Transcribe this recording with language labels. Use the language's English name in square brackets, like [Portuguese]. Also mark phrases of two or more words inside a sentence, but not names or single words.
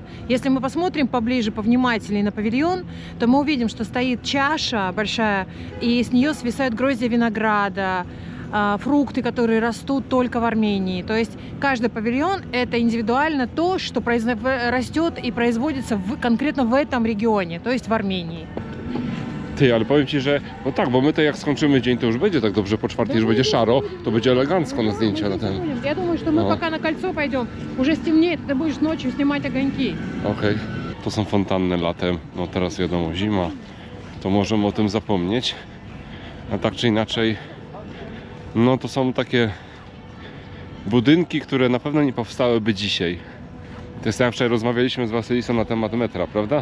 [Russian] Если мы посмотрим поближе, повнимательнее на павильон, то мы увидим, что стоит чаша большая, и с нее свисают гроздья винограда, фрукты, которые растут только в Армении. То есть каждый павильон – это индивидуально то, что растет и производится конкретно в этом регионе, то есть в Армении. [Polish] Ty, ale powiem Ci, że no tak, bo my to jak skończymy dzień, to już będzie tak dobrze, po czwartej już będzie szaro, to będzie elegancko na zdjęcia na ten. [Russian] Я думаю, что мы пока на кольцо пойдем, уже стемнеет, ты будешь ночью снимать огоньки. [Polish] Okej, to są fontanny latem, no teraz wiadomo, zima, to możemy o tym zapomnieć, a tak czy inaczej, no to są takie budynki, które na pewno nie powstałyby dzisiaj. To jest jak wczoraj rozmawialiśmy z Wasylisą na temat metra, prawda?